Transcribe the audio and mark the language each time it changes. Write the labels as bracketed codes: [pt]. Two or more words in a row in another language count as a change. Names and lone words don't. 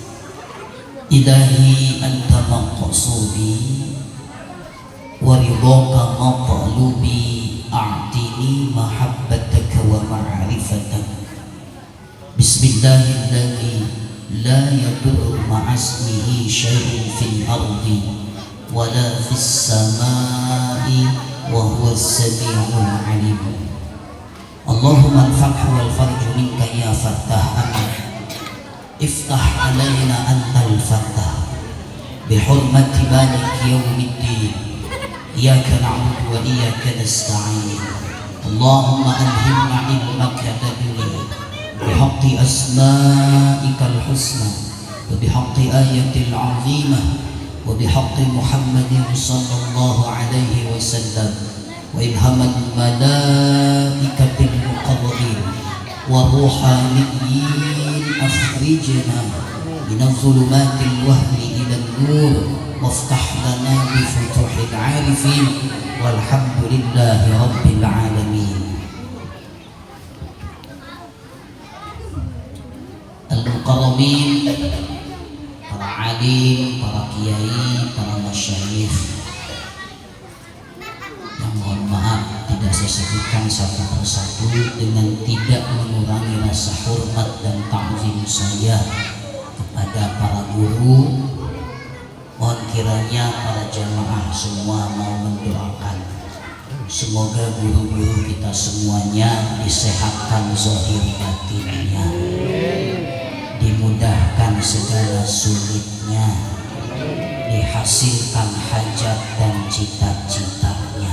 [ar] إلهي أنت مقصودي ورضاك مقلوبي أعطني محبتك ومعرفتك. بسم الله الذي لا يضر مع اسمه شيء في الأرض ولا في السماء وهو السميع العليم. اللهم الفتح والفرج منك يا فتاح آمين. افتح علينا أنت الفتاح بحرمة مالك يوم الدين. إياك نعبد وإياك نستعين. اللهم ألهمنا علمك لدني بحق أسمائك الحسنى وبحق آيات العظيمة وبحق محمد صلى الله عليه وسلم وإلهام الملائكة المقربين والروحانيين أخرجنا من ظلمات الوهم إلى النور وافتح لنا بفتوح العارفين والحمد لله رب العالمين. [id] Al-muqarrabin, para alim, para kiai, para masyayikh yang mohon maaf tidak saya sebutkan satu persatu dengan tidak mengurangi rasa hormat dan ta'zim saya kepada para guru. Mohon kiranya para jamaah semua mau mendoakan semoga guru-guru kita semuanya disehatkan zahir batinnya, dimudahkan segala sulitnya, dihasilkan hajat dan cita-citanya.